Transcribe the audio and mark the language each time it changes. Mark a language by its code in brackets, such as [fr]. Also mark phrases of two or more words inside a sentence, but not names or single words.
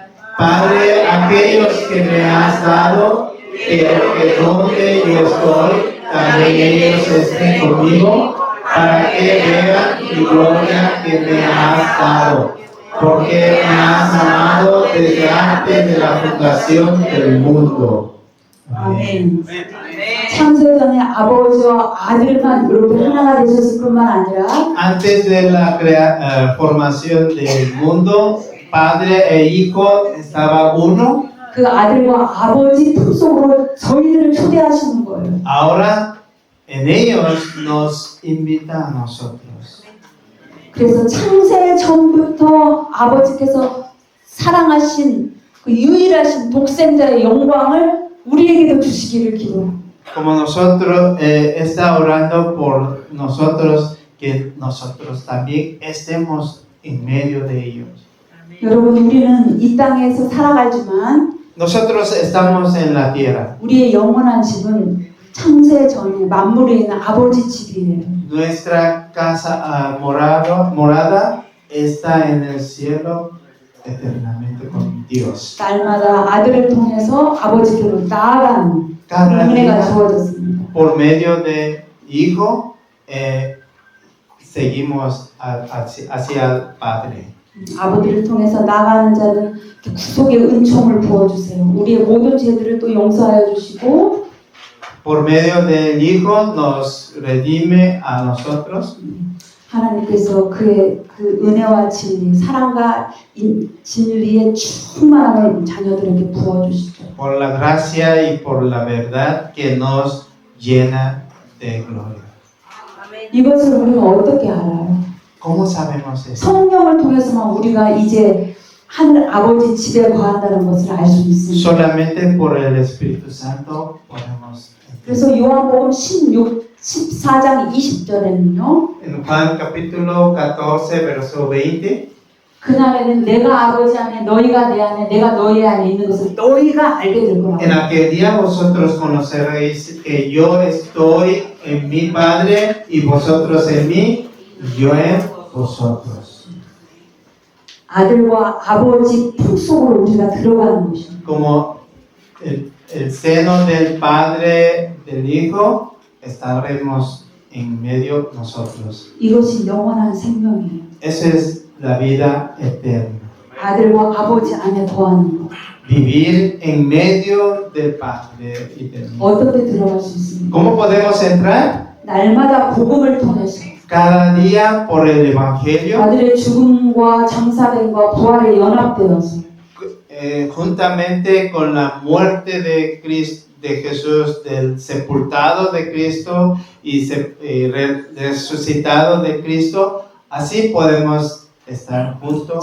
[es] Padre, aquellos que me has dado, que donde yo estoy, también ellos estén conmigo, para que vean mi gloria que me has dado, porque me has amado desde antes de la fundación del mundo. [ko] 아멘. 창세전에 아버지와 아들만 이렇게 하나가 되셨을 뿐만 아니라 [es] Antes de la formación del mundo, Padre e Hijo estaba uno. [ko] 그 아들과 아버지 품속으로 저희들을 초대하시는 거예요. [es] Ahora en ellos nos invita a nosotros. [ko] 그래서 창세 전부터 아버지께서 사랑하신 그 유일하신 독생자의 영광을 우리에게도 주시기를 기도합니다. [es] Como nosotros está orando por nosotros, que nosotros también estemos en medio de ellos. [ko] 여러분, 우리는 이 땅에서 살아가지만 [es] Nosotros estamos en la tierra. [ko] 우리의 영원한 집은 창세 전에 만물에 있는 아버지 집이에요. [es] Nuestra casa morada está en el cielo eternamente con Dios. [ko] 날마다 아들을 통해서 아버지께로 나아가는 그런 은혜가 주어졌습니다. [es] Por medio de Hijo, seguimos hacia el Padre. [ko] 아버지를 통해서 나아가는 자는 구속의 은총을 부어주세요. 우리의 모든 죄들을 또 용서하여 주시고 [es] Por medio del Hijo nos redime a nosotros. [ko] 하나님께서 그의 그 은혜와 진리, 사랑과 진리의 충만함을 자녀들에게 부어주시죠. [es] Por la gracia y por la verdad que nos llena de gloria. [ko] 이것을 우리가 어떻게 알아요? [es] ¿Cómo sabemos eso? [ko] 성령을 통해서만 우리가 이제 하늘 아버지 집에 거한다는 것을 알 수 있습니다. [es] Solamente por el Espíritu Santo podemos. [ko] 그래서 요한복음 14장 20절에는요. [es] En Juan capítulo 14, verso 20. [ko] 그날에는 내가 아버지 안에 너희가 내 안에 내가 너희 안에 있는 것을 너희가 알게 될 거라고. [es] En aquel día vosotros conoceréis que yo estoy en mi Padre y vosotros en mí, y yo en vosotros. [ko] 아들과 아버지 품속으로 우리가 들어가는 것입니다. [es] Como el seno del Padre, del Hijo, estaremos en medio nosotros. [ko] 이것이 영원한 생명이에요. [es] Esa es la vida eterna. [ko] 아들과 아버지 안에 거하는 것. [es] Vivir en medio del Padre y del Hijo. [ko] 어떻게 들어갈 수 있습니까? [es] ¿Cómo podemos entrar? [ko] 날마다 복음을 통해서 [es] Cada día por el Evangelio, [ko] 아들의 죽음과 장사됨과 부활에 연합되어서 [es] juntamente con la muerte de Cristo, de Jesús, del sepultado de Cristo y resucitado de Cristo, así podemos estar juntos.